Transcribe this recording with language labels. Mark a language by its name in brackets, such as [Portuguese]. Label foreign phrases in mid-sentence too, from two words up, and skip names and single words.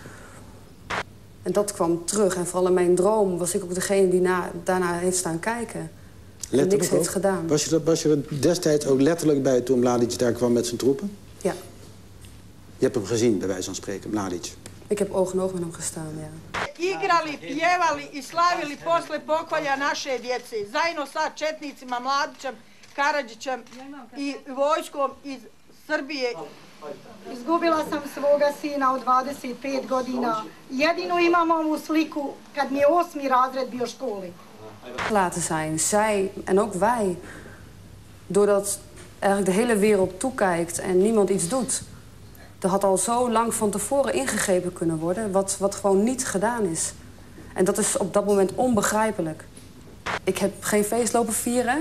[Dutch] En dat kwam terug. En vooral in mijn droom was ik ook degene die daarna heeft staan kijken. En niks heeft gedaan. Was je er destijds ook letterlijk bij toen Mladic daar kwam met zijn troepen? Ja. Je hebt hem gezien, bij wijze van spreken, Mladic. Ik heb oog in oog met hem gestaan, ja. [Bosnian] Igrali, pjevali i slavili posle pokolja naše djece. Zajedno sa četnicima Mladićem, Karadžićem i vojskom iz Srbije. Izgubila sam svoga sina od 25 godina. Jedino imam ovu sliku kad mi je 8. razred bio školi. [Dutch] Laten zijn, zij en ook wij. Doordat eigenlijk de hele wereld toekijkt en niemand iets doet. Er had al zo lang van tevoren ingegrepen kunnen worden, wat gewoon niet gedaan is. En dat is op dat moment onbegrijpelijk. Ik heb geen feest lopen vieren.